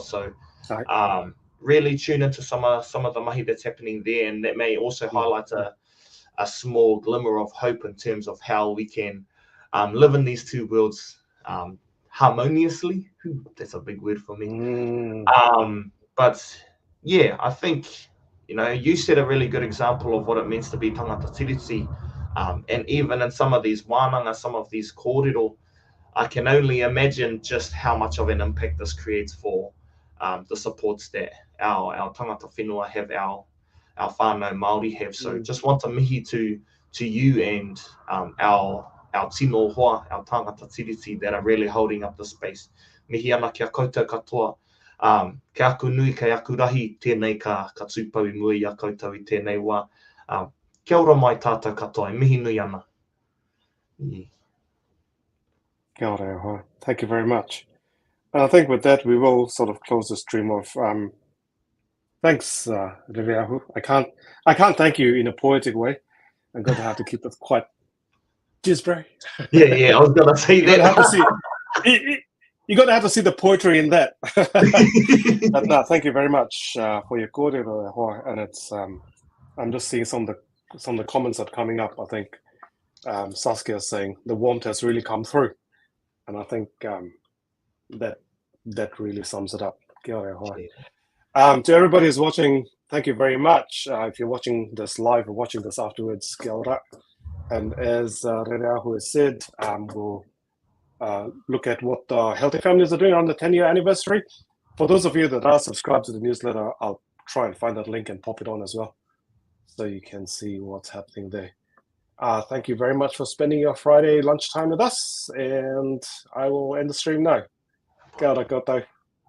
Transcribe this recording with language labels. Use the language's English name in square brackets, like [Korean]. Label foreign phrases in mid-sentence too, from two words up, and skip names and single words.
[English] So really tune into some of the mahi that's happening there, and that may also highlight a small glimmer of hope in terms of how we can live in these two worlds harmoniously. That's a big word for me. But yeah, I think you set a really good example of what it means to be [Māori] tangata tiriti. [English] And even in some of these wānanga, some of these kōrero, I can only imagine just how much of an impact this creates for the supports that our [Māori] tangata whenua [English] have, our [Māori] whānau Māori [English] have. So just want to mihi to you and our [Māori] tino hoa, [English] our [Māori] tangata tiriti [English] that are really holding up the space. [Māori] Mihi ana kia koutou katoa. Ke aku nui, ke aku rahi, tēnei ka tūpau i mua i a koutou i tēnei wā. Kia ora mai tātou katoa, mihi nui ana. Kia ora. [English] Thank you very much. And I think with that, we will sort of close the stream off. Thanks, Rereahu. I can't thank you in a poetic way. I'm going to have to keep it quite. Cheers, bro. Yeah. I was going to say that. You're going to have to see the poetry in that. But no, thank you very much for your kōrero, and it's. I'm just seeing some of the comments that are coming up. I think Saskia is saying the warmth has really come through, and I think that really sums it up. [Māori] Kia ora. [English] To everybody who's watching, thank you very much. If you're watching this live or watching this afterwards, [Māori] kia ora. [English] And as Rereahu has said, we'll look at what the Healthy Families are doing on the 10-year anniversary. For those of you that are subscribed to the newsletter, I'll try and find that link and pop it on as well, so you can see what's happening there. Thank you very much for spending your Friday lunchtime with us, and I will end the stream now. [Māori] Kia ora koutou.